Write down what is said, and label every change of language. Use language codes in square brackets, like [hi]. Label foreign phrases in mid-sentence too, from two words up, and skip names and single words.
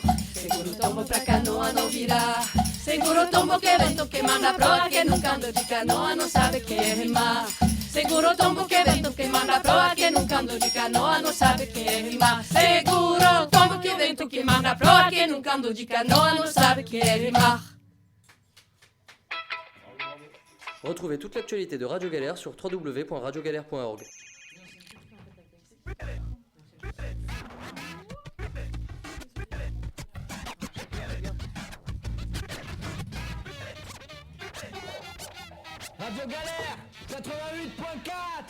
[pt] Seguro o tombo pra canoa não virar. Seguro o tombo que vento que manda proa. Quem nunca andou de canoa não sabe que é rimar. Seguro o tombo que vento que manda proa. Quem nunca andou de canoa não sabe que é rimar. Seguro o tombo que vento que manda proa. Quem nunca andou de canoa não sabe que é rimar. [fr] Retrouvez toute l'actualité de Radio Galère sur www.radiogalère.org. Radio Galère 88.4.